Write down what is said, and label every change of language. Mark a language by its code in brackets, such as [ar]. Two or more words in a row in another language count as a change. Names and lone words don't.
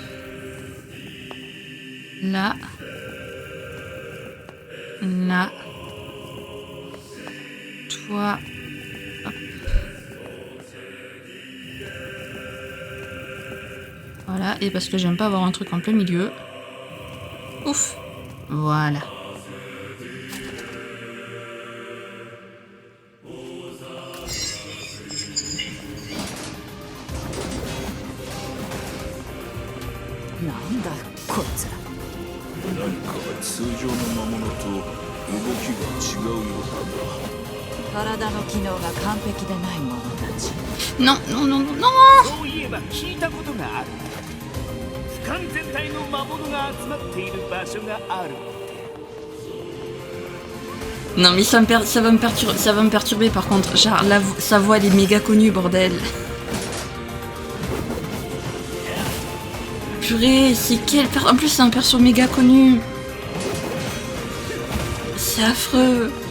[fr] Là. Là. Toi. Hop. Voilà, et parce que j'aime pas avoir un truc en plein milieu. Ouf. Voilà. [ja] なんだこいつら。何かが通常の魔物と動きが違うよう体の機能が完璧でない者たち。 [fr] Non, non, non, non, non. [ja] そういえば聞いたことがある。俯瞰全体の魔物が集まっている場所がある。 [fr] Non, mais ça va me perturber par contre. Genre, sa voix elle est méga connue, bordel. Purée, c'est quel perso? En plus, c'est un perso méga connu. C'est affreux.